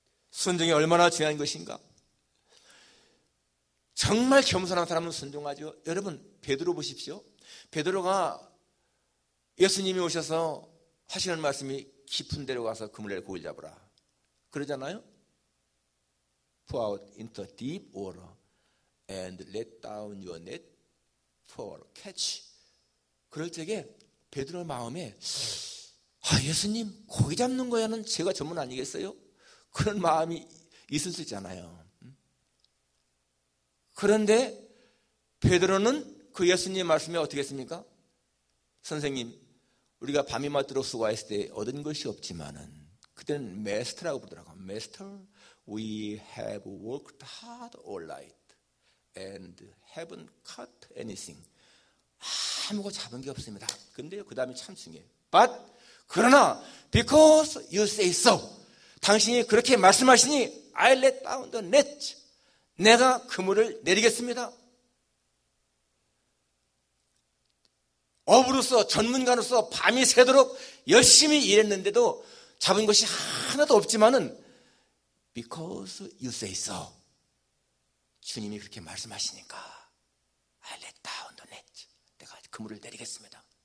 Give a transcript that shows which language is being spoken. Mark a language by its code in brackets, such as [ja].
[ko] 순종이 얼마나 중요한 것인가? 정말 겸손한 사람은 순종하죠. 여러분, 베드로 보십시오. 베드로가 예수님이 오셔서 하시는 말씀이 깊은 데로 가서 그물에 고기를 잡으라 그러잖아요. [en] Pour out into deep water and let down your net for catch. [ko] 그럴 적에 베드로의 마음에 예수님 고기 잡는 거야는 제가 전문 아니겠어요? 그런 마음이 있을 수 있잖아요. 그런데 베드로는 그 예수님의 말씀에 어떻게 했습니까? 선생님, 우리가 밤이 맞도록 수고했을 때 얻은 것이 없지만은, 그때는 메스터라고 부르더라고요. [en] Master, we have worked hard all night and haven't caught anything. [ko] 아무것도 잡은 게 없습니다. 근데 그 다음에 참 중요해요. [en] But, [ko] 그러나 [en] because you say so, [ko] 당신이 그렇게 말씀하시니 [en] I let down the net, [ko] 내가 그물을 내리겠습니다. 어부로서, 전문가로서 밤이 새도록 열심히 일했는데도 잡은 것이 하나도 없지만은 [en] because you say so, [ko] 주님이 그렇게 말씀하시니까 [en] I let down the net, [ko] 내가 그물을 내리겠습니다.